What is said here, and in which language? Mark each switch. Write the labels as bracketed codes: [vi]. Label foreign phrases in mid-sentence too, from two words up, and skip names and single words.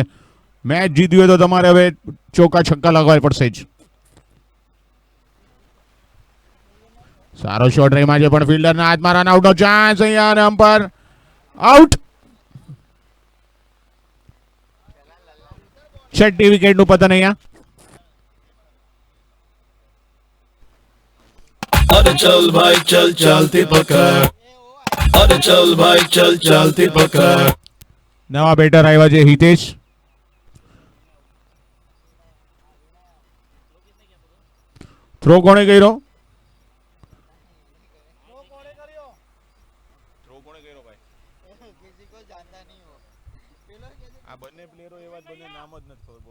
[gu] મેચ જીતવી હોય તો તમારે હવે ચોકા છક્કા લગાવવા પડશે જ. સારો શોટ રહીમાં છે પણ ફિલ્ડરના હાથમાં [en] run outનો [gu] ચાન્સ અહીંયા અને અમ્પાયર આઉટ. છઠ્ઠી વિકેટનું પતન અહીંયા. [hi] अरे चल भाई चल चलती पकड़ अरे चल भाई चल चलती पकड़ [gu] નવા બેટર આવ્યા છે હિતેશ. થ્રો કોણે કર્યો? થ્રો કોણે કર્યો ભાઈ? આ બંને પ્લેયરો એવા જ બંને નામ જ નથી ખબર.